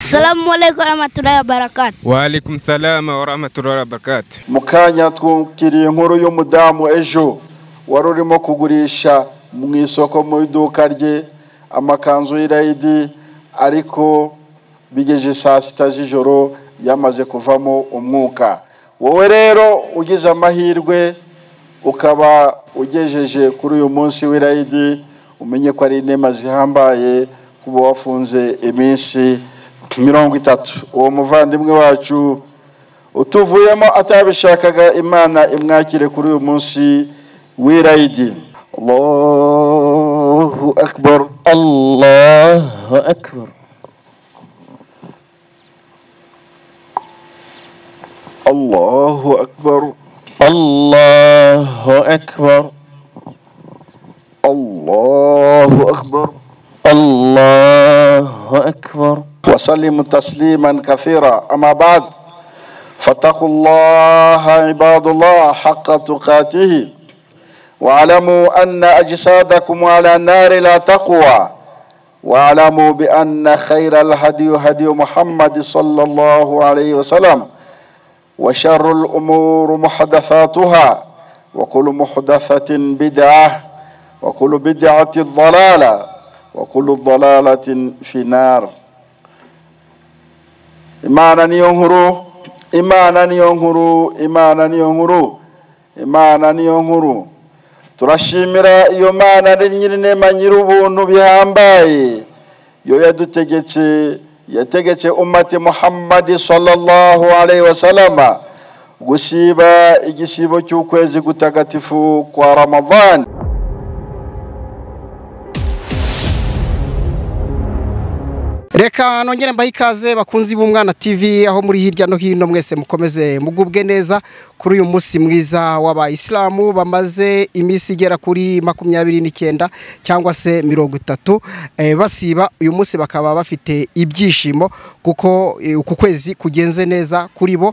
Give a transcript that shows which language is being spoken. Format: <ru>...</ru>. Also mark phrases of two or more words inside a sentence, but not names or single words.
<ar>السلام عليكم ورحمة الله وبركاته. وعليكم السلام ورحمة الله وبركاته.</ar> <rw>Mukanya twukiriye inkuru y'umudamu ejo wari urimo kugurisha mu isoko mu iduka rye amakanzu y'irayidi, ariko bigeje saa sita z'ijoro yamaze kuvamo umwuka. Wowe rero ugize amahirwe ukaba ugejeje kuri uyu munsi w'irayidi, umenye ko ari inema zihambaye kuba wafunze iminsi 30. Uwo muvandimwe wacu utuvuyemo atabishakaga, Imana imwakire kuri uyu munsi w'irayidi.</rw> <ar>الله أكبر, الله أكبر, الله أكبر, الله أكبر, الله أكبر, الله أكبر. وسلم تسليما كثيرا. أما بعد، فاتقوا الله عباد الله حق تقاته، واعلموا أن أجسادكم على النار لا تقوى، واعلموا بأن خير الهدي هدي محمد صلى الله عليه وسلم، وشر الأمور محدثاتها، وكل محدثة بدعة، وكل بدعة ضلالة، وكل ضلالة في النار.</ar> <rw>Imana niyo nkuru, Imana niyo nkuru, Imana niyo nkuru, Imana niyo nkuru. Turashimira iyo Mana ari nyir'inema nyir'ubuntu bihambaye, yo yategetse</rw> <ar>أمة محمد صلى الله عليه وسلم</ar> <rw>gusiba igisibo cy'ukwezi gutagatifu kwa Ramadhan. Reka nongere mbahe ikaze bakunzi b'Umwana TV, aho muri hirya no hino mwese mukomeze mugubwe neza kuri uyu munsi mwiza w'abayisilamu bamaze iminsi igera kuri 29 cyangwa se 30 basiba uyu munsi, bakaba bafite ibyishimo kuko uku kwezi kugenze neza kuri bo.</rw>